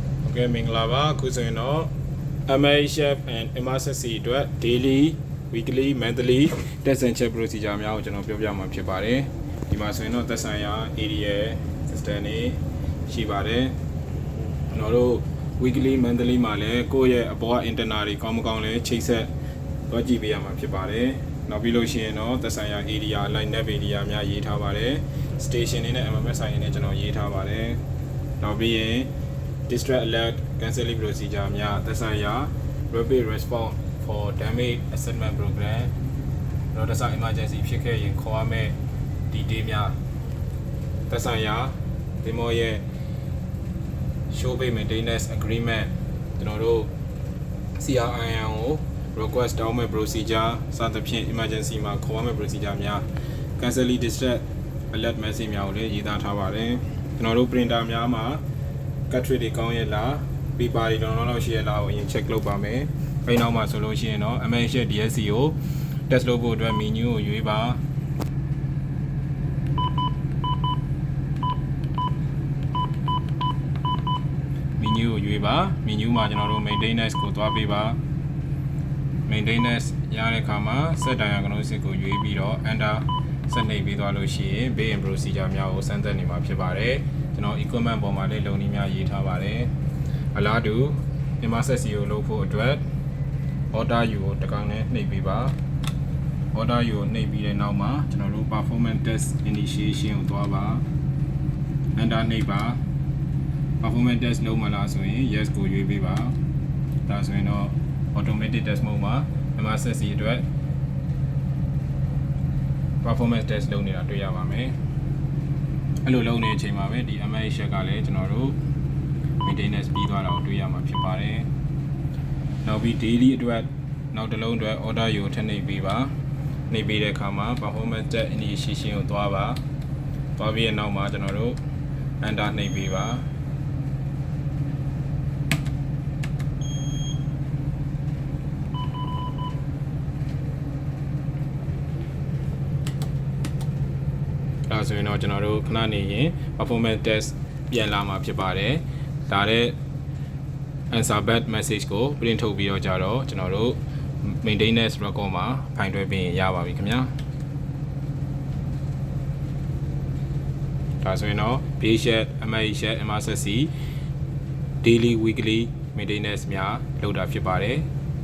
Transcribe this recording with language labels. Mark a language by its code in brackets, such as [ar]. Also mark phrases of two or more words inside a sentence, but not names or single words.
[my] Okay မင်္ဂလာပါခုဆိုရင်တော့ [en] MHF and emergency [my] အတွက် [en] daily weekly monthly test and check procedure [my] များကိုကျွန်တော်ပြောပြမှာဖြစ်ပါတယ်ဒီမှာဆိုရင်တော့သက်ဆိုင်ရာ [en] area system [my] တွေရှိပါတယ်ကျွန်တော်တို့ [en] weekly monthly [my] မှာလည်းကိုယ့်ရဲ့အ ပေါ်က internal တွေကောင်းမကောင်းလဲချိတ်ဆက်တော့ကြည့်ပေးရမှာဖြစ်ပါတယ်နောက်ပြီးလို့ရှိရင်တော့သက်ဆိုင်ရာ [en] area line nav area [my] များရေးထားပါတယ် station တွေနဲ့ MMS ဆိုင်တွေနဲ့ကျွန်တော် ရေးထားပါတယ်နောက်ပြီးရင် [en] distress alert cancelling procedure [my] များသက်ဆိုင်ရာ [en] rapid response for damage assessment program [my] တော့သက်ဆိုင် emergency ဖြစ်ခဲ့ရင်ခေါ်ရ မယ့် detail များသက်ဆိုင်ရာဒီမောရဲ့ [en] show pay maintenance agreement [my] ကျွန်တော်တို့ CRIN ကို request တောင်းမဲ့ procedure စသဖြင့် emergency မှာခေါ်ရမယ့် procedure များ [en] cancelling distress alert message [my] များကိုလည်းရေးသားထားပါတယ်ကျွန်တော်တို့ printer များမှာကတ်ထရစ်တွေကောင်းရဲ့လားပေပါတွေတော့လောက်ရှိရဲ့လားကိုအရင် check လုပ်ပါမယ်။အဲဒီနောက်မှာဆိုလို့ရှိရင်တော့ MH DSC ကို test လုပ်ဖို့အတွက် menu ကိုရွေးပါ ။ menu ကိုရွေးပါ menu မှာကျွန်တော်တို့ maintenance ကိုသွားပေးပါ maintenance ရတဲ့အခါမှာ [en] set diagnosis [my] ကိုရွေးပြီးတော့ enter ဆက်နှိပ် ပြီးသွားလို့ရှိရင် [en] base and procedure [my] များကိုစမ်းသပ်နေမှာဖြစ်ပါတယ်။ကျွန်တော် equipment ပေါ်မှာလည်းလုံနည်းများရေးထားပါတယ်အလားတူ emergency ကိုလုပ်ဖို့အတွက် [en] order U [my] ကိုတကောင်နဲ့နှိပ်ပေးပါ [en] order U [my] ကိုနှိပ်ပြီးတဲ့နောက်မှာကျွန်တော်တို့ [en] performance test initiation [my] ကိုသွားပါ enter နှိပ်ပါ [en] performance test [my] လုပ်မလားဆိုရင် yes ကိုရွေးပေးပါဒါဆိုရင်တော့ [en] automatic test mode [my] မှာ emergency အတွက် [en] performance test [my] လုပ်နေတာတွေ့ရပါမယ်အဲ့လိုလုပ်နေတဲ့အချိန်မှာပဲဒီ MH ကလည်းကျွန်တော်တို့ maintenance ပြီးသွားတာကိုတွေ့ရမှာဖြစ်ပါတယ်နောက်ပြီး daily အတွက်နောက်တစ်လုံးအတွက် order ကိုထပ်နှိပ်ပေးပါနှိပ်ပေးတဲ့အခါမှာ [en] performance test initiation [my] ကိုသွားပါသွားပြီးတဲ့နောက်မှာကျွန်တော်တို့ enter နှိပ်ပေးပါ ဒါဆိုရင်တော့ကျွန်တော်တို့ခဏနေရင် [en] performance test [my] ပြန်လာ မှာဖြစ်ပါတယ်ဒါတဲ့ [en] answer back message [my] ကို print ထုတ်ပြီးတော့ကြတော့ကျွန်တော်တို့ [en] maintenance record [my] မှာဖိုင်တွဲပေးရင်ရပါပြီခင်ဗျာဒါဆိုရင်တော့ [en] BH MH emergency daily weekly maintenance [my] များလုပ်တာဖြစ်ပါတယ်